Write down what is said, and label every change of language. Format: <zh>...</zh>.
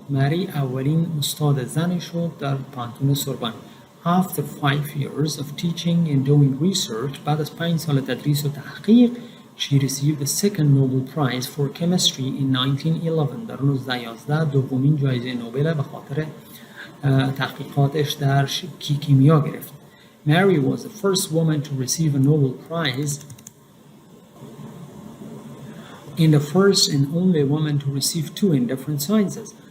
<fa>مری اولین استاد زنی شد در پانتون سوربن.</fa> <en>After 5 years of teaching and doing research،</en> <fa>بعد از 5 سال تدریس و تحقیق،</fa> <en>she received the second Nobel Prize for Chemistry in 1911.</en> <fa>در 1911 دومین جایزه نوبل به خاطر تحقیقاتش در کیمیا گرفت.</fa> <en>Mary was the first woman to receive a Nobel Prize and the first and only woman to receive 2 in different sciences.</en>